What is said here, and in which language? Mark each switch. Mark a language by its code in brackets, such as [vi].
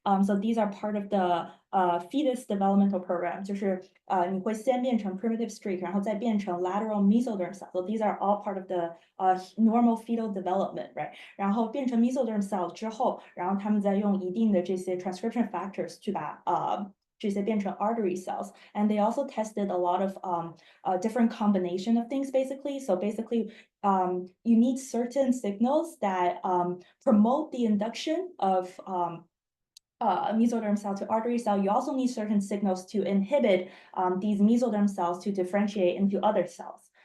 [en] So these are part of the fetus developmental program. [zh] 就是你会先变成 primitive streak, 然后再变成 lateral mesoderm cells. [en] So these are all part of the normal fetal development, right? [zh] 然后变成 mesoderm cell 之后，然后他们再用一定的这些 transcription factors 去把这些变成 artery cells. [en] And they also tested a lot of different combination of things basically. So basically, you need certain signals that promote the induction of mesoderm cell to artery cell. You also need certain signals to inhibit these mesoderm cells to differentiate into other cells.